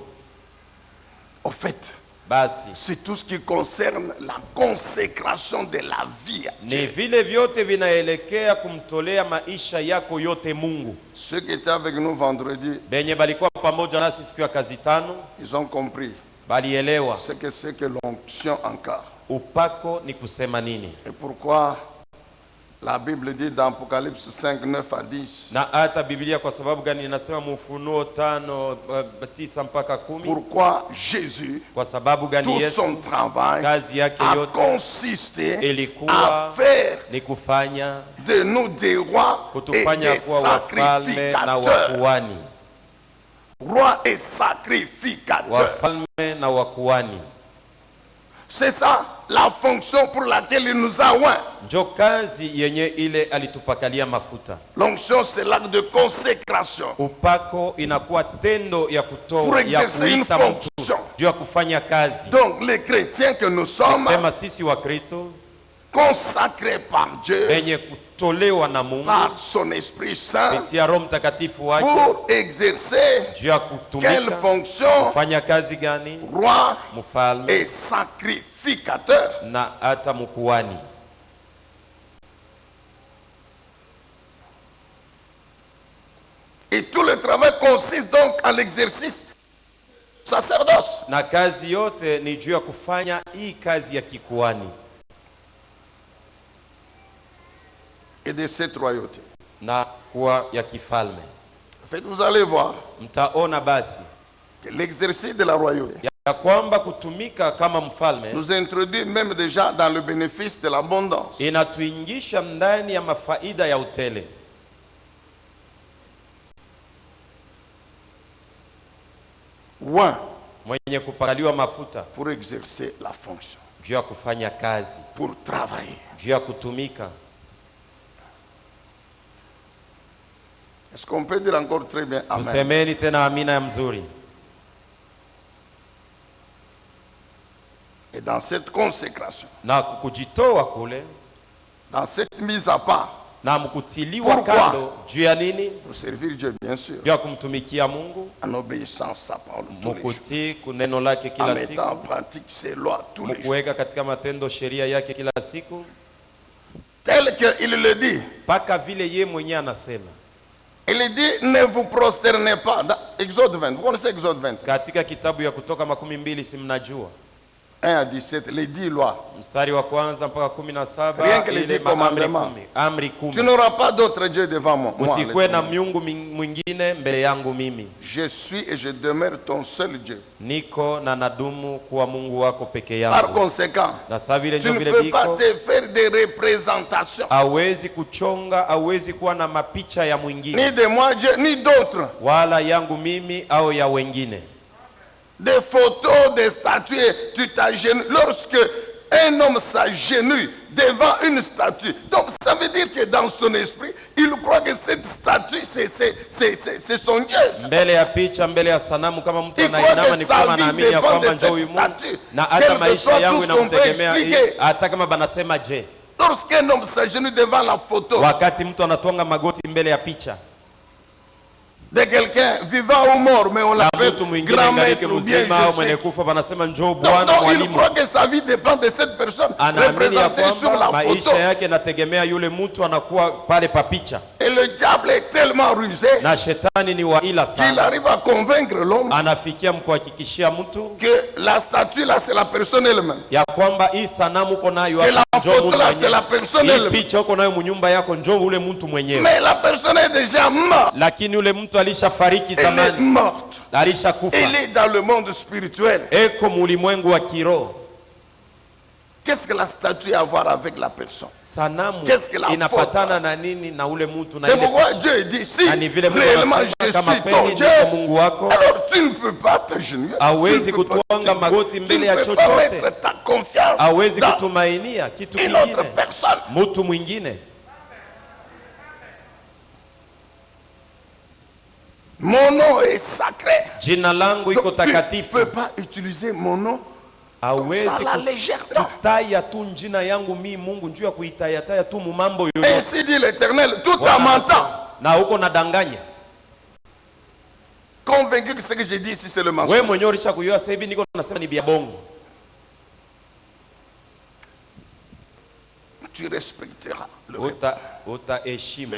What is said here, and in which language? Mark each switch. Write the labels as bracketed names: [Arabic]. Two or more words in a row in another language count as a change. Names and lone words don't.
[French] au fait, [Swahili] basi [French] c'est tout ce qui concerne la consécration de la vie à [Swahili] ni [French] Dieu. [Swahili] vile vyote vinaelekea kumtolea maisha yako yote Mungu. [French] Ceux qui étaient avec nous vendredi, [Swahili] Benye balikuwa pamoja nasi siku ya kazi tano [French] ils ont compris [Swahili] balielewa [French] ce que c'est que l'onction encore. [Swahili] upako ni kusema nini, [French] Et pourquoi la Bible dit dans Apocalypse 5, 9 à 10, [Swahili] na hata Biblia kwa sababu gani inasema Ufunuo 5:9 mpaka 10. [French] pourquoi Jésus, [Swahili] Kwa sababu gani [French] tout [Swahili] Yesu [French] son travail [Swahili] kazi yake [French] a [Swahili] yote [French] consisté à [Swahili] ilikuwa [French] faire [Swahili] ni kufanya [French] de nous des rois et [Swahili] kutufanya [French] des [Swahili] kuwa wafalme na [French] sacrificateurs. [Swahili] wakuhani, [French] Rois et sacrificateurs. [Swahili] wafalme na wakuhani. [French] C'est ça la fonction pour laquelle il nous a oint. [Swahili] Njo kazi yenye ile alitupakalia mafuta. [French] L'onction, c'est l'acte de consécration [Swahili] Upako inakuwa tendo ya [French] pour [Swahili] kutoa ya [French] exercer une [Swahili] kuita mtu [French] fonction. [Swahili] juu ya kufanya kazi. [French] Donc, les chrétiens que nous sommes, [Swahili] Sema sisi wa Kristo [French] consacrés par Dieu, [Swahili] benye kutolewa na Mungu [French] par son Esprit Saint, [Swahili] kupitia Roho Mtakatifu wake [French] pour exercer [Swahili] juu ya [French] quelle [Swahili] kutumika [French] fonction? [Swahili] kufanya kazi gani? [French] Roi [Swahili] Mfalme [French] et sacrificateur. [Swahili] na hata mkuhani. [French] Et tout le travail consiste donc en l'exercice du sacerdoce. [Swahili] Na kazi yote ni juu ya kufanya hii kazi ya kikuhani [French] Et de cette royauté. [Swahili] na kuwa ya kifalme. [French] En fait, vous allez voir [Swahili] Mtaona basi [French] que l'exercice de la royauté [Swahili] ya kwamba kutumika kama mfalme [French] nous introduit même déjà dans le bénéfice de l'abondance. [Swahili] inatuingisha ndani ya mafaida ya utele. Ouin Mwenye kupakaliwa mafuta [French] pour exercer la fonction, [Swahili] juu ya kufanya kazi, [French] pour travailler. [Swahili] juu ya kutumika. [French] Est-ce qu'on peut dire encore très bien Amen? [Swahili] Tusemeni tena amina ya mzuri. [French] Et dans cette consécration, [Swahili] Na kujitoa kule [French] dans cette mise à part, [Swahili] na mkutiliwa [French] Pourquoi? [Swahili] kando juu ya nini? [French] pour servir Dieu, bien sûr, [Swahili] Juu ya kumtumikia Mungu, [French] en obéissance à sa parole tous les jours, [Swahili] mkutii kuneno lake [French] en [Swahili] kila [French] mettant en [Swahili] siku, [French] pratique ses lois tous les jours. [Swahili] mkuweka katika matendo sheria yake kila siku, [French] Tel qu'il le dit. [Swahili] mpaka vile ye mwenyewe anasema [French] Il dit, ne vous prosternez pas. Dans Exode 20, vous connaissez Exode 20? [Swahili] katika kitabu ya Kutoka 12, si mnajua [French] 1 à 17, les 10 lois. [Swahili] mstari wa kwanza mpaka [French] Rien [Swahili] 17, [French] que les [Swahili] ile [French] 10 [Swahili] maamri [French] commandements. [Swahili] 10, amri [French] Tu [Swahili] 10. [French] n'auras pas d'autre Dieu devant moi. [Swahili] Usikwe na [French] l'Éternel. [Swahili] miungu mwingine mbele yangu mimi. [French] Je suis et je demeure ton seul Dieu. [Swahili] Niko na nadumu kuwa Mungu wako peke [French] Par [Swahili] yangu. [French] conséquent, [Swahili] Na saa vile [French] tu [Swahili] ndio [French] ne [Swahili] vile [French] peux pas [Swahili] biko, [French] te faire des représentations. [Swahili] hawezi kuchonga, hawezi kuwa na mapicha ya [French] Ni [Swahili] mwingine, [French] de moi Dieu, ni d'autres. [Swahili] wala yangu mimi au ya wengine. [French] Des photos, des statues, tu t'agenouilles. Lorsque un homme s'agenouille devant une statue, donc ça veut dire que dans son esprit, il croit que cette statue, c'est son Dieu. [Swahili] Mbele ya picha, mbele ya sanamu, kama mtu [French] Il croit [Swahili] anainama [French] que [Swahili] ni [French] sa [Swahili] kama [French] vie [Swahili] anaamini ya [French] dépend [Swahili] kwamba [French] de [Swahili] njoo huyu [French] cette [Swahili] Mungu, [French] statue. [Swahili] na [French] Quel [Swahili] hata [French] que [Swahili] maisha [French] soit [Swahili] yangu [French] tout ce qu'on peut [Swahili] inamtegemea, [French] expliquer. [Swahili] hata kama banasema je. [French] Lorsqu'un homme s'agenouille devant la photo [Swahili] Wakati mtu anatwanga magoti mbele ya picha [French] de quelqu'un vivant ou mort, mais on [Swahili] na [French] l'appelle [Swahili] mtu mwingine [French] grand [Swahili] ngaliki [French] maître ou bien [Swahili] mzima au [French] je [Swahili] mwenye [French] sais. [Swahili] kufa, banasema njoo [French] Donc, [Swahili] Bwana [French] il [Swahili] mwalimu. [French] croit que sa vie dépend de cette personne [Swahili] Anaamini ya [French] représentée sur [Swahili] kwamba [French] la photo. [Swahili] maisha yake yanategemea yule mtu anakuwa pale pa picha, [French] Et le diable est tellement rusé [Swahili] na shetani ni wa ila [French] qu'il [Swahili] sana, [French] arrive à convaincre l'homme [Swahili] anafikia mkuhakikishia mtu [French] que la statue là c'est la personne elle-même. [Swahili] ya kwamba hii sanamu uko nayo [French] Et la [Swahili] hapa, njoo [French] photo [Swahili] mtu [French] là c'est la [Swahili] mwenyewe. [French] personne [Swahili] Hii [French] elle-même. [Swahili] picha uko nayo munyumba yako, njoo ule mtu mwenyewe. [French] Mais la personne est déjà morte. [Swahili] Lakini ule mtu alishafariki [French] Elle est [Swahili] zamani, [French] morte. [Swahili] alishakufa, [French] Elle est dans le monde spirituel. [Swahili] eko mulimwengu wa kiroho. [French] Qu'est-ce que la statue a à voir avec la personne? [Swahili] Sanamu [French] Qu'est-ce que la [Swahili] inapatana na nini na ule mtu na [French] C'est [Swahili] ile [French] pourquoi [Swahili] picha? [French] Dieu dit, si [Swahili] Na ni vile Mungu [French] réellement [Swahili] anasema [French] je [Swahili] kama [French] suis [Swahili] kweli [French] ton Dieu, [Swahili] niko Mungu wako, [French] alors tu ne peux pas t'agenouiller. [Swahili] hawezi [French] Tu ne peux pas [Swahili] kutwanga [French] te- [Swahili] magoti [French] tu [Swahili] mbele [French] ne [Swahili] ya [French] peux pas [Swahili] chochote, [French] mettre ta confiance [Swahili] hawezi [French] dans [Swahili] kutumainia kitu [French] une autre [Swahili] kingine, [French] personne. [Swahili] mtu mwingine. [French] Mon nom est sacré. [Swahili] Jina langu iko [French] Donc, tu ne [Swahili] takatifu. [French] peux pas utiliser mon nom [Swahili] Hawezi [French] à la légère. Non. [Swahili] kutaya tu jina yangu mi Mungu njuu ya kuitayataya tu mumambo yoyote. [French] Ainsi dit l'Éternel, tout en [Swahili] Bwana [French] mentant. [Swahili] anasema, na uko nadanganya. [French] Convaincu que ce que j'ai dit ici c'est le [Swahili] Wewe [French] mensonge. [Swahili] mwenyewe ulisha kujua sasa hivi niko nasema ni bia bongo. [French] Tu respecteras le [Swahili] Utaheshimu